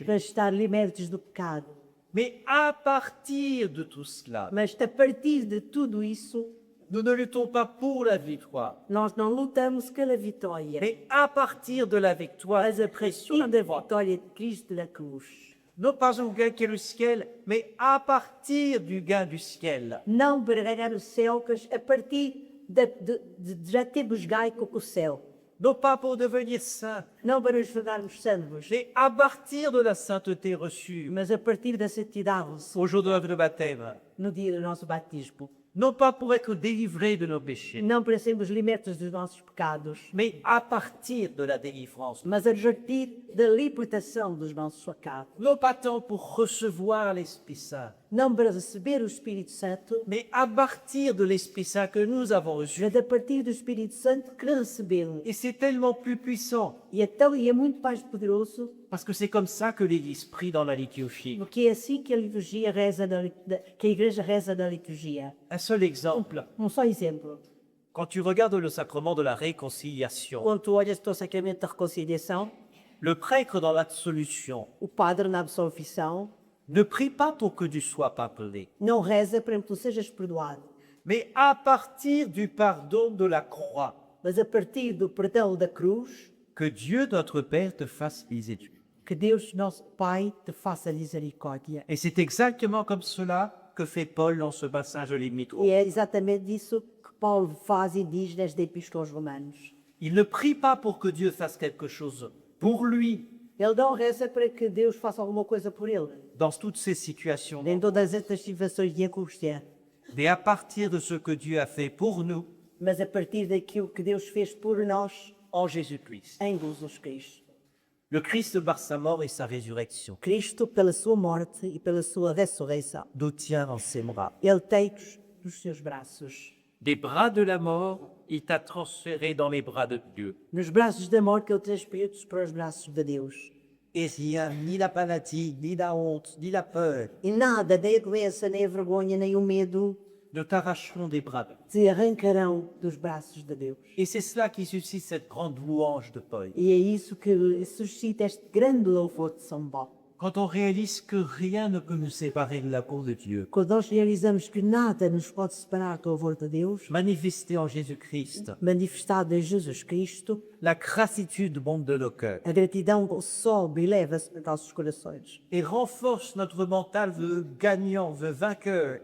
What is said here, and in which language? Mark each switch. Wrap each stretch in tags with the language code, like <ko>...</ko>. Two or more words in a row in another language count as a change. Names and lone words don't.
<pt>para estar libertos do pecado.</pt> <fr>Mais à partir de tout cela,</fr> <pt>Mas a partir de tudo isso,</pt> <fr>nous ne luttons pas pour la victoire,</fr> <pt>nós não lutamos pela vitória,</pt> <fr>mais à partir de la victoire,</fr> <pt>mas a partir da vitória de Cristo na cruz.</pt> <fr>non pas au gain qui est le ciel, mais à partir du gain du ciel.</fr> <pt>Não para ganhar o céu, mas a partir de já termos ganho com o céu.</pt> <fr>Non pas pour devenir saint,</fr> <pt>Não para nos tornarmos santos,</pt> <fr>mais à partir de la sainteté reçue</fr> <pt>mas a partir da santidade</pt> <fr>au jour de notre baptême.</fr> <pt>no dia do nosso batismo.</pt> <fr>Non pas pour être délivrés de nos péchés,</fr> <pt>Não para sermos libertos dos nossos pecados,</pt> <fr>mais à partir de la délivrance.</fr> <pt>mas a partir da libertação dos nossos pecados.</pt> <fr>Non pas tant pour recevoir l'Esprit Saint,</fr> <pt>Não para receber o Espírito Santo,</pt> <fr>mais à partir de l'Esprit Saint que nous avons reçu.</fr> <pt>mas a partir do Espírito Santo que recebê-lo.</pt> <fr>Et c'est tellement plus puissant,</fr> <pt>E é muito mais poderoso,</pt> <fr>parce que c'est comme ça que l'Église prie dans la liturgie.</fr> <pt>porque é assim que a liturgia reza, que a igreja reza na liturgia.</pt> <fr>Un seul exemple,</fr> <pt>Só exemplo.</pt> <fr>quand tu regardes le sacrement de la réconciliation,</fr> <pt>Quando tu olhas para o sacramento da reconciliação,</pt> <fr>le prêtre dans l'absolution</fr> <pt>o padre na absolvição</pt> <fr>ne prie pas pour que tu sois pardonné,</fr> <pt>não reza para que tu sejas perdoado,</pt> <fr>mais à partir du pardon de la croix,</fr> <pt>mas a partir do perdão da cruz,</pt> <fr>que Dieu notre Père te fasse miséricorde.</fr> <pt>que Deus, nosso Pai, te faça misericórdia.</pt> <fr>Et c'est exactement comme cela que fait Paul dans ce passage limitrophe.</fr> <pt>E é exatamente isso que Paulo faz e diz nesta Epístola aos Romanos.</pt> <fr>Il ne prie pas pour que Dieu fasse quelque chose pour lui</fr> <pt>Ele não reza para que Deus faça alguma coisa por ele,</pt> <fr>dans toutes ces situations,</fr> <pt>em todas estas situações de angústia,</pt> <fr>mais à partir de ce que Dieu a fait pour nous</fr> <pt>mas a partir daquilo que Deus fez por nós</pt> <fr>en Jésus-Christ.</fr> <pt>em Jesus Cristo.</pt> <fr>Le Christ par sa mort et sa résurrection</fr> <pt>Cristo, pela sua morte e pela sua ressurreição,</pt> <fr>nous tient dans ses bras.</fr> <pt>Ele tem-nos nos seus braços.</pt> <fr>Des bras de la mort, il t'a transféré dans les bras de Dieu.</fr> <pt>Nos braços da morte, Ele transferiu-nos para os braços de Deus.</pt> <fr>Et rien, ni la maladie, ni la honte, ni la peur,</fr> <pt>E nada, nem a doença, nem a vergonha, nem o medo,</pt> <fr>ne t'arracheront des bras de Dieu.</fr> <pt>te arrancarão dos braços de Deus.</pt> <fr>Et c'est cela qui suscite cette grande louange de Paul.</fr> <pt>E é isso que suscita este grande louvor de São Paulo.</pt> <fr>Quand on réalise que rien ne peut nous séparer de l'amour de Dieu,</fr> <pt>Quando nós realizamos que nada nos pode separar do louvor de Deus,</pt> <fr>manifesté en Jésus-Christ,</fr> <pt>manifestado em Jesus Cristo,</pt> <fr>la gratitude monte de nos cœurs</fr> <pt>a gratidão sobe e leva-se nos nossos corações.</pt> <fr>et renforce notre mental de gagnant, de vainqueur,</fr>